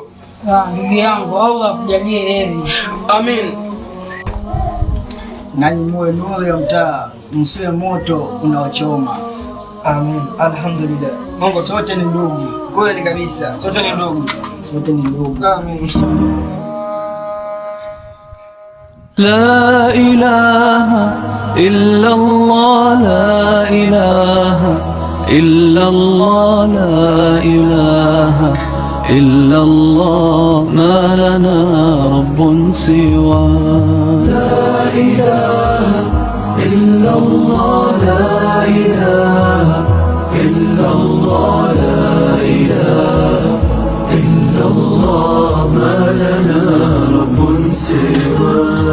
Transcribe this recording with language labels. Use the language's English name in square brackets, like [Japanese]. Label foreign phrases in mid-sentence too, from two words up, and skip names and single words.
[Swahili] Ndugu yangu, Allah akujalie heri. Amin. Nanyi muwe nuru ya mtaa, msiwe moto unaochoma. Amin. Alhamdulillah. Mungu, sote ni ndugu. Kweli kabisa. Sote ni ndugu. Sote ni ndugu. Amin. [Arabic] لا إله إلا الله لا إله إلا الله لا إله إلا الله ما لنا رب سوى لا إله إلا الله لا إله إلا الله لا إله إلا الله ما لنا رب سوى